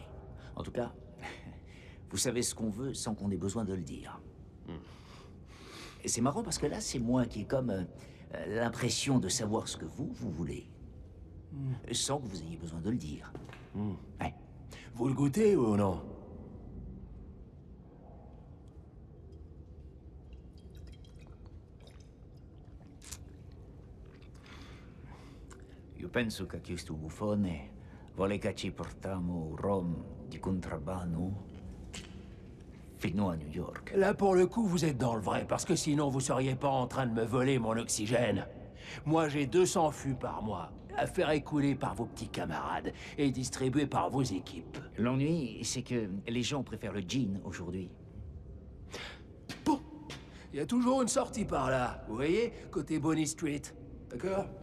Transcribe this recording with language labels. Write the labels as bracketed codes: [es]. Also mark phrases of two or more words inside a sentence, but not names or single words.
[fr] En tout cas, vous savez ce qu'on veut sans qu'on ait besoin de le dire. Et c'est marrant parce que là, c'est moi qui est comme l'impression de savoir ce que vous voulez. Sans que vous ayez besoin de le dire. Ouais. Vous le goûtez ou non? [it] Io penso che questo buffone vuole che ci portiamo rum di contrabbando fino a New York. [fr] Là, pour le coup, vous êtes dans le vrai, parce que sinon, vous seriez pas en train de me voler mon oxygène. Moi, j'ai 200 fûts par mois, à faire écouler par vos petits camarades et distribuer par vos équipes. L'ennui, c'est que les gens préfèrent le gin aujourd'hui. Bon, il y a toujours une sortie par là, vous voyez, côté Bonnie Street, d'accord?